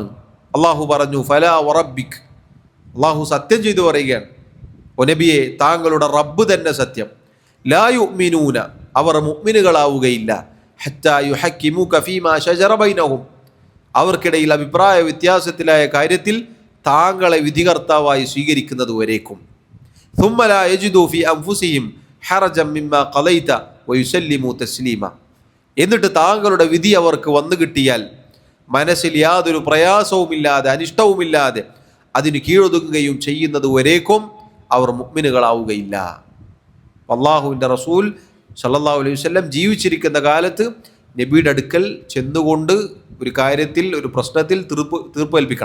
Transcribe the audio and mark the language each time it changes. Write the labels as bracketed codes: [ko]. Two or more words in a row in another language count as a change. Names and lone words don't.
[ml] അള്ളാഹു പറഞ്ഞു, [ar] فلا وربك, [ml] അള്ളാഹു സത്യം ചെയ്തു പറയുകയാണ്, ഒ നബിയെ, താങ്കളുടെ റബ്ബ് തന്നെ സത്യം, [ar] لا يؤمنون, [ml] അവർ മുഅ്മിനുകളാവുകയില്ല, [ar] حتى يحكموك فيما شجر بينهم, [ml] അവർക്കിടയിൽ അഭിപ്രായ വ്യത്യാസത്തിലായ കാര്യത്തിൽ താങ്കളെ വിധികർത്താവായി സ്വീകരിക്കുന്നത് വരേക്കും. [ar] ثم لا يجدوا في أنفسهم حرجا مما قضيت ويسلموا تسليما, [ml] എന്നിട്ട് താങ്കളുടെ വിധി അവർക്ക് വന്നു കിട്ടിയാൽ മനസ്സിൽ യാതൊരു പ്രയാസവുമില്ലാതെ അനിഷ്ടവുമില്ലാതെ അതിന് കീഴൊതുങ്ങുകയും ചെയ്യുന്നത് വരേക്കും അവർ മുഅ്മിനുകളാവുകയില്ല. അല്ലാഹുവിൻ്റെ റസൂൽ [ar] صلى الله عليه وسلم [ml] ജീവിച്ചിരിക്കുന്ന കാലത്ത് നബിയുടെ അടുക്കൽ ചെന്നുകൊണ്ട് ഒരു കാര്യത്തിൽ, ഒരു പ്രശ്നത്തിൽ തീർപ്പ് കൽപ്പിക്കണം.